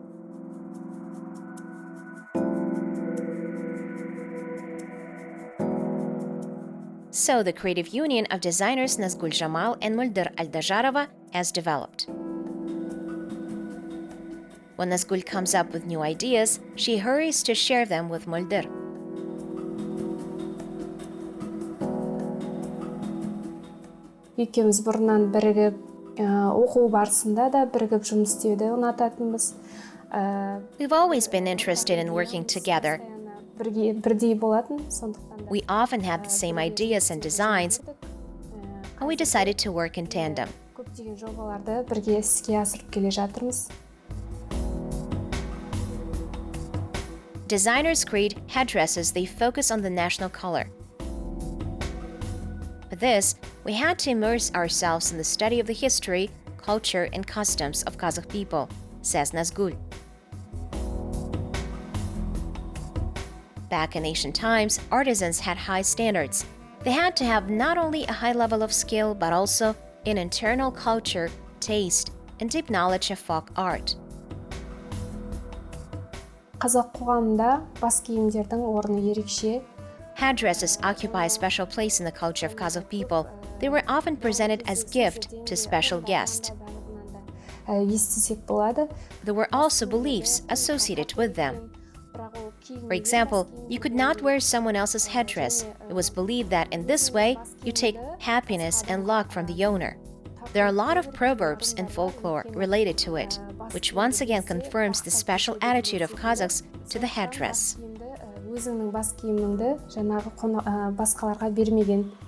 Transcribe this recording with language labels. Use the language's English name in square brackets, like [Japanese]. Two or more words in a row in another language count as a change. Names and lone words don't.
[English] So the creative union of designers Nazgul Zhamal and Moldir Aldazharova has developed. When Nazgul comes up with new ideas, she hurries to share them with Moldir. [Kazakh] Екеуміз бұрыннан бірігіп, оқу барысында да бірігіп жұмыс істеуді ұнататынбыз. [English] We've always been interested in working together. [Kazakh] Бірдей болатын, сондықтан да. [English] We often had the same ideas and designs, and we decided to work in tandem. [Kazakh] Көптеген жобаларды бірге іске асырып келе жатырмыз. [English] Designers create headdresses. They focus on the national color. For this, we had to immerse ourselves in the study of the history, culture, and customs of Kazakh people, says Nazgul. Back in ancient times, artisans had high standards. They had to have not only a high level of skill, but also an internal culture, taste, and deep knowledge of folk art. [Kazakh] Қазақ қоғамында бас киімдердің орны ерекше. [English] Headdresses occupy a special place in the culture of Kazakh people. They were often presented as gift to special guests. [Kazakh] Естісек болады. [English] There were also beliefs associated with them. For example, you could not wear someone else's headdress. It was believed that in this way, you take happiness and luck from the owner. There are a lot of proverbs and folklore related to it, which once again confirms the special attitude of Kazakhs to the headdress. [Kazakh] Өзіңнің бас киіміңді жаңағы басқаларға бермеген.